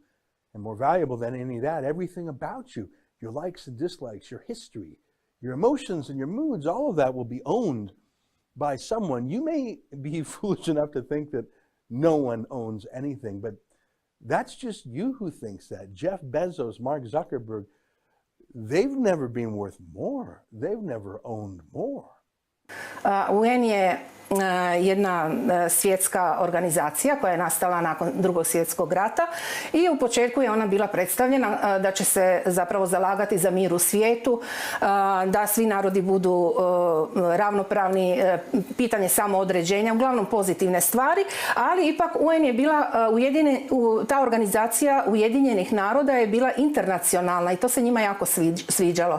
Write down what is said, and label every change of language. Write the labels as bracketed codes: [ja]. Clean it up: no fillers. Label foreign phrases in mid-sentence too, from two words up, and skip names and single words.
[en] And more valuable than any of that, everything about you, your likes and dislikes, your history, your emotions and your moods, all of that will be owned by someone. You may be foolish enough to think that no one owns anything, but that's just you who thinks that. Jeff Bezos, Mark Zuckerberg, they've never been worth more. They've never owned more. [bs] UN je jedna svjetska organizacija koja je nastala nakon Drugog svjetskog rata i u početku je ona bila predstavljena da će se zapravo zalagati za mir u svijetu, da svi narodi budu ravnopravni, pitanje samoodređenja, uglavnom pozitivne stvari, ali ipak UN je bila ta organizacija Ujedinjenih naroda je bila internacionalna i to se njima jako sviđalo.